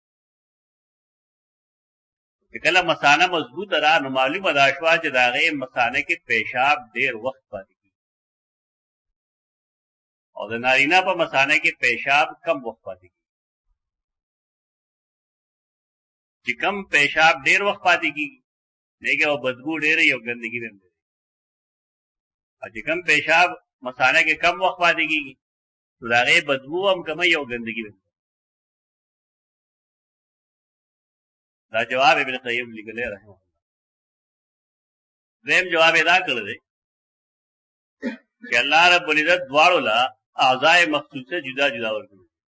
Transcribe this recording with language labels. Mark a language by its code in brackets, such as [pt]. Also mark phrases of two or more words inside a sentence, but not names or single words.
[ps] چې کله مثانه مضبوطه ده نو معلومه دا شوه چې د هغې مثانه کې پیشاب ډېر وخت پاتې کېږي او د نارینه په مثانه کې پیشاب کم وخت پاتې کېږي. چې کم پیشاب ډېر وخت پاتې کېږي [ur] دیکھے وہ [ps] بدبو ډېره او ګندګي به هم ډېره. او چې کم پیشاب مثانه کې کم وخت پاتې کېږي نو د هغې بدبو هم کمه او ګندګي به هم. دا جواب ابن قیم لیکلی [ar] رحمه الله. [ps] دویم جواب یې دا کړی دی چې الله [ar] رب العزت [ps] دواړو له اعضاء مخصوصه جدا جدا ورکړي.